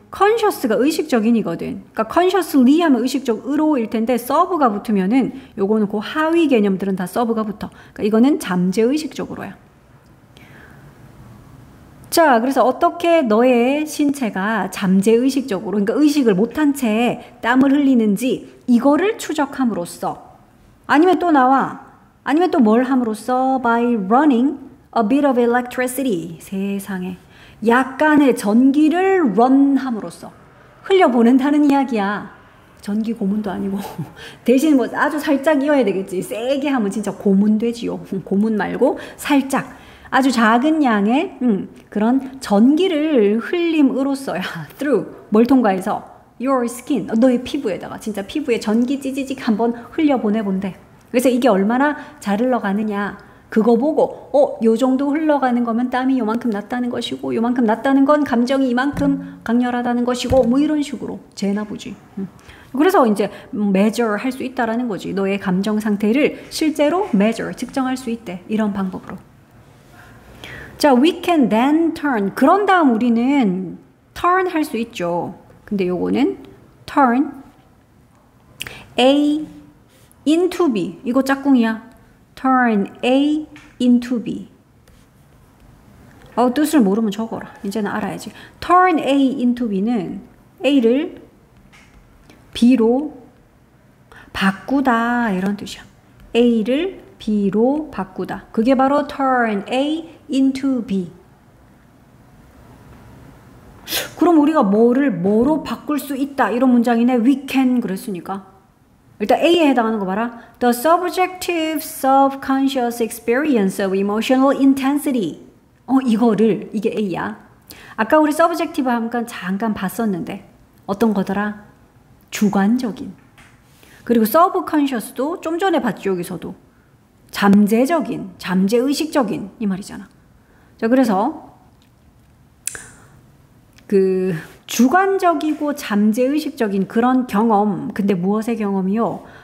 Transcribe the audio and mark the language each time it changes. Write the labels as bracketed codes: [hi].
[ko] conscious가 의식적인이거든. 그러니까 consciously 하면 의식적으로일 텐데, 서브가 붙으면은 요거는 그 하위 개념들은 다 서브가 붙어. 그러니까 이거는 잠재의식적으로야. 자, 그래서 어떻게 너의 신체가 잠재의식적으로, 그러니까 의식을 못한 채 땀을 흘리는지 이거를 추적함으로써. 아니면 또 나와. 아니면 또 뭘 함으로써? [en] by running a bit of electricity. [ko] 세상에. 약간의 전기를 run 함으로써. 흘려보낸다는 이야기야. 전기 고문도 아니고. 대신 뭐 아주 살짝 이어야 되겠지. 세게 하면 진짜 고문 되지요. 고문 말고 살짝. 아주 작은 양의 그런 전기를 흘림으로써야 through 뭘 통과해서 [en] your skin [ko] 너의 피부에다가 진짜 피부에 전기 찌지직 한번 흘려보내본대. 그래서 이게 얼마나 잘 흘러가느냐 그거 보고 요 정도 흘러가는 거면 땀이 요만큼 났다는 것이고 요만큼 났다는 건 감정이 이만큼 강렬하다는 것이고 뭐 이런 식으로 재나 보지. 그래서 이제 measure 할 수 있다라는 거지. 너의 감정 상태를 실제로 measure 측정할 수 있대. 이런 방법으로. 자, [en] we can then turn. [ko] 그런 다음 우리는 turn 할 수 있죠. 근데 요거는 [en] turn A into B. [ko] 이거 짝꿍이야. [en] turn A into B. [ko] 뜻을 모르면 적어라. 이제는 알아야지. [en] turn A into B [ko] 는 A를 B로 바꾸다 이런 뜻이야. A를 B로 바꾸다. 그게 바로 [en] turn A into B. [ko] 그럼 우리가 뭐로 바꿀 수 있다 이런 문장이네. [en] we can [ko] 그랬으니까. 일단 A에 해당하는 거 봐라. [en] The subjective subconscious experience of emotional intensity. [ko] 이게 A야. 아까 우리 subjective 잠깐 봤었는데 어떤 거더라? 주관적인. 그리고 subconscious도 좀 전에 봤죠. 여기서도. 잠재적인, 잠재의식적인 이 말이잖아. 자, 그래서 그 주관적이고 잠재의식적인 그런 경험, 근데 무엇의 경험이요?